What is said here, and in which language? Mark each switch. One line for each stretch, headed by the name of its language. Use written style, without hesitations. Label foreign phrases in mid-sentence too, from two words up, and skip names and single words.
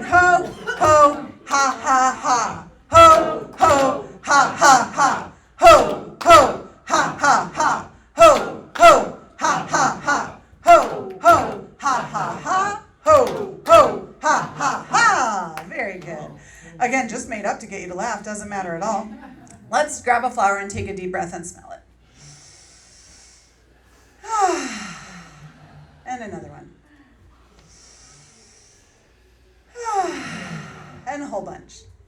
English: Ho, ho, ha, ha, ha. Ho, ho, ha, ha, ha. Ho, ho, ha, ha, ha. Ho, ho, ha, ha, ha. Ho, ho, ha, ha, ha. Ho, ho, ha, ha, ha. Very good. Again, just made up to get you to laugh. Doesn't matter at all. Let's grab a flower and take a deep breath and smell it. And another one. And a whole bunch.